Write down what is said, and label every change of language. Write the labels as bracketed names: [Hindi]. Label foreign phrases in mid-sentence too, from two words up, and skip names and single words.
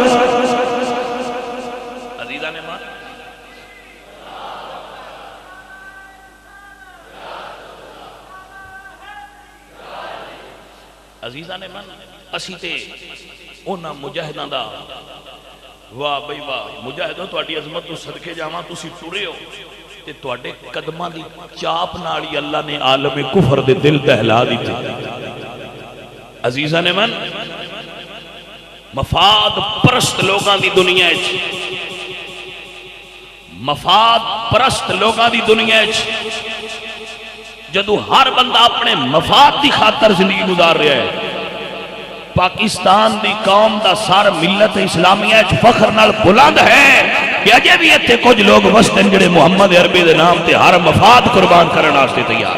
[Punjabi] عزیزان من, اسی تے اونا مجاہدان دا واہ بھئی واہ مجاہدوں تواڈی عظمت تو صدقے جاواں, تسی ٹرے ہو تے تواڈے قدماں دی چاپ نال ہی اللہ نے عالم کفر دے دل دہلا دتے. عزیزان من, مفاد پرست لوگاں دی دنیا وچ, مفاد پرست لوگاں دی دنیا وچ جدو ہر بندہ اپنے مفاد دی خاطر زندگی گزار رہا ہے, پاکستان دی قوم دا سار ملت اسلامیہ فخر نال بلند ہے کہ اجے بھی ایتھے کچھ لوگ وسطن جڑے محمد عربی دے نام تے ہر مفاد قربان کرنے واسطے تیار.